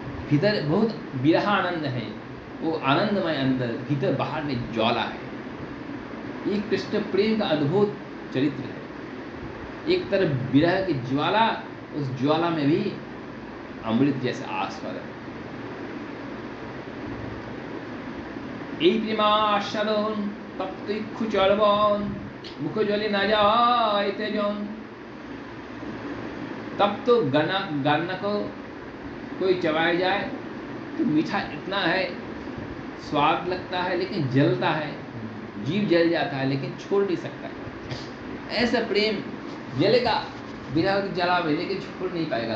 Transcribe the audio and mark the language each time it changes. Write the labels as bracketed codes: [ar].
[hi] भीतर बहुत विरह आनंद है, वो आनंदमय अंदर, भीतर बाहर में ज्वाला है। ये कृष्ण प्रेम का अद्भुत चरित्र है। एक तरफ विरह की ज्वाला, उस ज्वाला में भी अमृत जैसे आस्वादन। [bn] এই প্রেমা আস্বাদন তপ্ত ইক্ষু চলবন, মুখ জলে না যায় তেজন। [hi] तब तो गन्ना को कोई चबाया जाए तो मीठा इतना है, स्वाद लगता है, लेकिन जलता है, जीव जल जाता है, लेकिन छोड़ नहीं सकता है। ऐसा प्रेम जलेगा विरह की जला में, लेकिन छोड़ नहीं पाएगा।